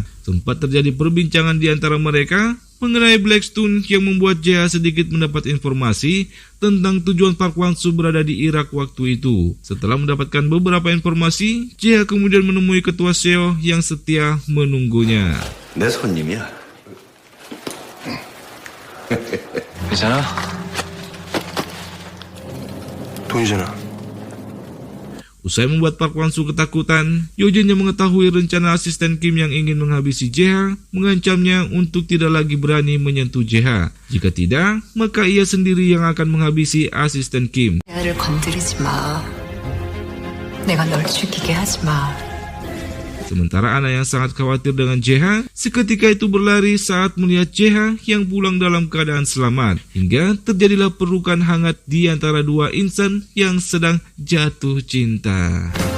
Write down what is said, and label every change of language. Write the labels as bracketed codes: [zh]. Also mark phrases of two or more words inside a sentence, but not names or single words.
[id] Sempat terjadi perbincangan di antara mereka mengenai Blackstone yang membuat Jae-ha sedikit mendapat informasi tentang tujuan Park Hwan-soo berada di Irak waktu itu. Setelah mendapatkan beberapa informasi, Jae-ha kemudian menemui Ketua Seo yang setia menunggunya. [ko] 내 손님이야. 괜찮아? 돈이잖아. [id] Usai membuat Park Hwan-soo ketakutan, Yojin yang mengetahui rencana asisten Kim yang ingin menghabisi Jae-ha mengancamnya untuk tidak lagi berani menyentuh Jae-ha. Jika tidak, maka ia sendiri yang akan menghabisi asisten Kim. [ko] 야를 건드리지 마. 내가 널 죽이게 하지 마. [id] Sementara Ana yang sangat khawatir dengan Jae-ha, seketika itu berlari saat melihat Jae-ha yang pulang dalam keadaan selamat. Hingga terjadilah pelukan hangat di antara dua insan yang sedang jatuh cinta.